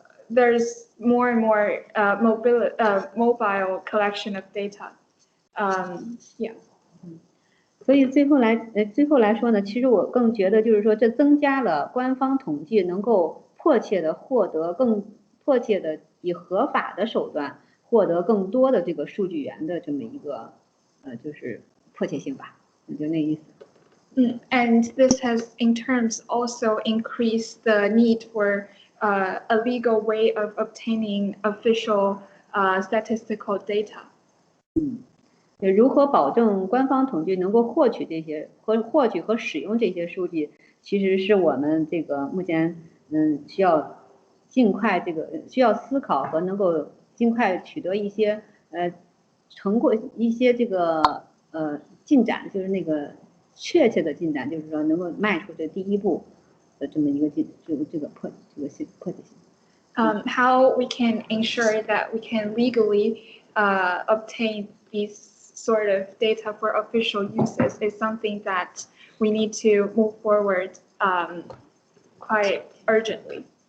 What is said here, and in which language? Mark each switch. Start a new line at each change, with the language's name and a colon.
English: There's more and more mobile collection of data. Yeah.
Chinese: 所以最后来说呢，其实我更觉得就是说，这增加了官方统计能够迫切的获得更迫切的以合法的手段获得更多的这个数据源的这么一个就是迫切性吧，就那意思。
English: And this has in terms also increased the need for a legal way of obtaining official statistical data.
Chinese: 如何保证官方统计能够获取和使用这些数据，其实是我们这个目前需要尽快需要思考和能够尽快取得一些成果一些这个进展，就是那个确切的进展，就是说能够迈出这第一步的这么一个这个迫切性。
English: How we can ensure that we can legally obtain these sort of data for official uses is something that we need to move forward quite urgently.